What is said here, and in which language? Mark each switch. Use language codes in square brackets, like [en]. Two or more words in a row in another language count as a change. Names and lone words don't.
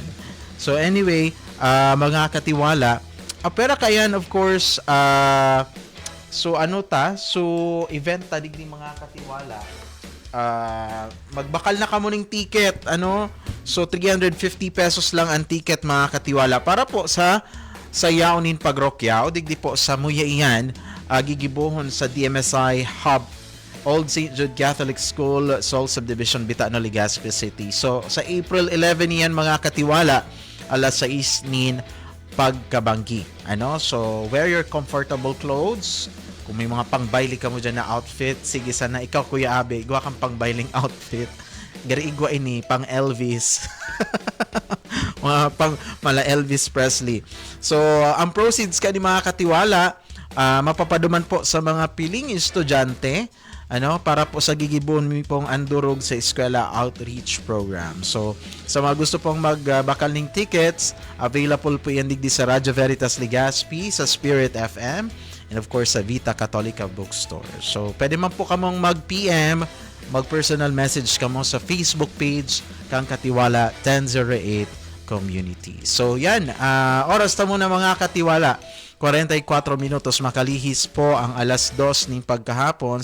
[en] So anyway, [bik] mga katiwala, pero kayan [en] of course [bik] so event digdi mga katiwala, magbakal na kamo ning ticket so 350 pesos lang ang ticket mga katiwala para po sa yaunin pagrokyaw digdi po sa muya iyan, gigibuhon sa DMSI Hub Old St. Jude Catholic School, Sol Subdivision, Bitano, Legazpi City. So sa April 11 yan mga katiwala, alas 6 nin pagkabanggi. [en] So wear your comfortable clothes. [bik] Kung may mga pangbayli ka mo dyan na outfit, sige sana ikaw Kuya Abe, igwa kang pangbailing outfit. Gari igwa ini pang Elvis. Mga pang mala Elvis Presley. So ang proceeds ka ni mga katiwala, mapapaduman po sa mga piling estudyante para po sa gigibon mi pong andurog sa eskwela outreach program. So sa mga gusto pong magbakal ng tickets, available po yan digdi sa Radyo Veritas Legazpi, sa Spirit FM, and [en] of course [bik] sa Vita Catholica Bookstore. So pwede man po kamong mag-PM, mag- [en] personal message [bik] kamo sa [en] Facebook page [bik] kang Katiwala 1008 Community. So yan, oras ta muna mga katiwala, 44 minutos makalihis po ang alas 2 ning pagkahapon.